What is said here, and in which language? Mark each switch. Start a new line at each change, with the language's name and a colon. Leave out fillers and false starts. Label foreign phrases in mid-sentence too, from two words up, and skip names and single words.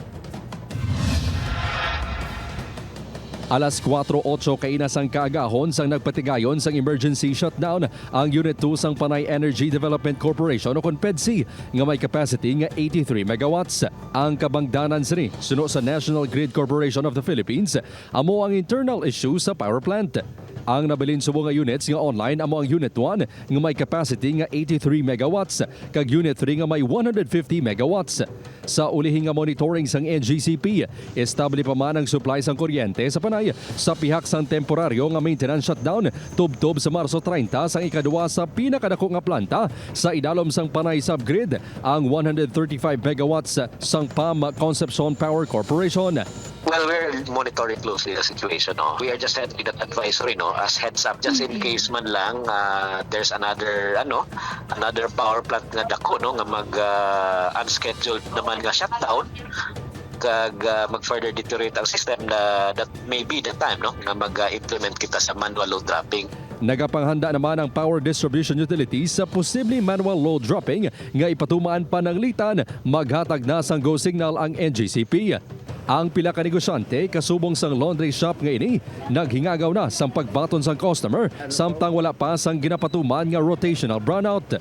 Hiligaynon: Alas 4:08 kainas ang kaagahon sang nagpatigayon sang
English: emergency shutdown
Hiligaynon: ang Unit 2 sang Panay Energy Development Corporation o PEDC nga may capacity nga 83 megawatts. Ang kabangdanan sini suno sa National Grid Corporation of the Philippines amo ang internal issue sa power plant. Ang nabilin subo nga units nga online amo ang Unit 1 nga may capacity nga 83 megawatts kag Unit 3 nga may 150 megawatts. Sa ulihing nga monitoring sang NGCP, estable pa man ang supply sang kuryente sa Panay sa pihak sang temporaryo nga
English: maintenance shutdown
Hiligaynon: tubtob sa Marso 30 sang ikaduwa sa pinakadako nga planta sa idalom sang Panay subgrid ang 135 megawatts sang PAM Concepcion Power Corporation.
English: Well, we're monitoring closely the situation. No? We are just sending that advisory, no, as heads up, just in case
Hiligaynon: man lang
English: there's another power plant
Hiligaynon: nga dako,
English: no, nga mag unscheduled
Hiligaynon: naman nga
English: shutdown kag mag-further deteriorate ang system na that may be the time,
Hiligaynon: no, nga mag-implement kita sa
English: manual load dropping.
Hiligaynon: Nagapanghanda naman ang power distribution utilities sa posibleng
English: manual load dropping
Hiligaynon: nga ipatumaan pananglitan maghatag na sang
English: go signal
Hiligaynon: ang NGCP. Ang pila ka negosyante kasubong sang
English: laundry shop
Hiligaynon: nga ini naghingagaw na sang pagbaton sang customer samtang wala pa sang ginapatuman nga
English: rotational brownout.